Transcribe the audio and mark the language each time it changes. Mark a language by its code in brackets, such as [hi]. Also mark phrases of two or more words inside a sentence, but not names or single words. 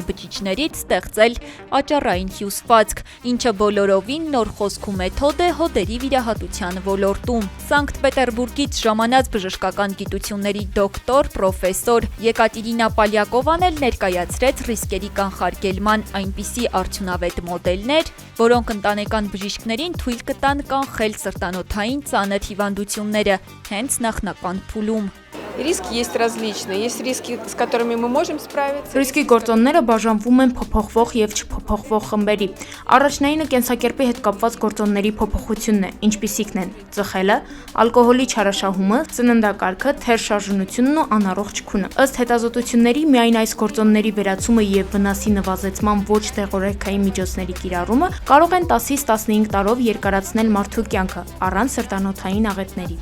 [hy] բջիջներից ստեղծել աճառային հյուսվածք, ինչը բոլորովին նոր խոսք ու մեթոդ է հոդերի վիրահատության ոլորտում։ Սանկտ Պետերբուրգից ժամանած բժշկական գիտությունների դոկտոր, պրոֆեսոր Եկատերինա Պալյակովան էլ ներկայացրեց ռիսկերի կանխարգելման այնպիսի արդյունավետ մոդելներ, որոնք ընտանեկան բժիշկներին թույլ կտան կանխել սրտանոթային ծանր հիվանդությունները հենց նախնական փուլում։ [ru] Риски есть различные. Есть риски, с которыми мы можем справиться. [hy] Ռիսկի գործոնները բաժանվում են փոփոխվող եւ չփոփոխվող խմբերի։ Առաջնայինը կենսակերպի հետ կապված գործոնների փոփոխությունն է, ինչպիսիքն են ծխելը, ալկոհոլի չարաշահումը, ծննդակարգը, թերշարժունությունն ու անառողջ քունը։ Ըստ հետազոտությունների միայն այս գործոնների վերացումը եւ վնասի նվազեցման ոչ դեղորայքային միջոցների կիրառումը կարող են 10-ից 15 տարով երկարացնել մարդու կյանքը առանց սրտանոթային աղետների։